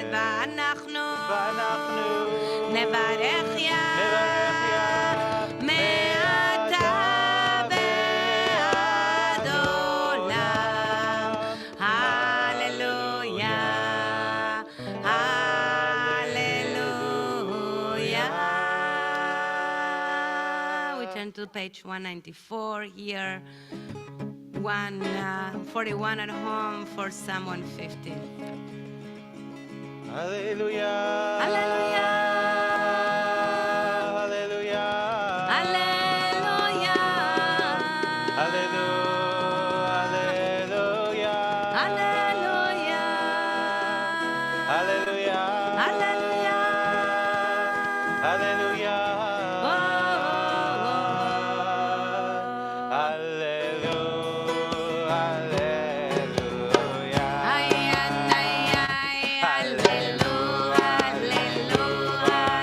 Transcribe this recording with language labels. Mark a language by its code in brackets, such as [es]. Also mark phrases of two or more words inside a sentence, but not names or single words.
[he] ואנחנו נברך יה מעתה ועד עולם. הללויה, הללויה. [en] We turn to page 194 here. 141 at home for Psalm 150. Hallelujah. Hallelujah. Hallelujah. Hallelujah. Hallelujah. Hallelujah. Hallelujah. Hallelujah. Hallelujah. Oh, oh, oh. Hallelujah. Ay, ay, ay, hallelujah, hallelujah.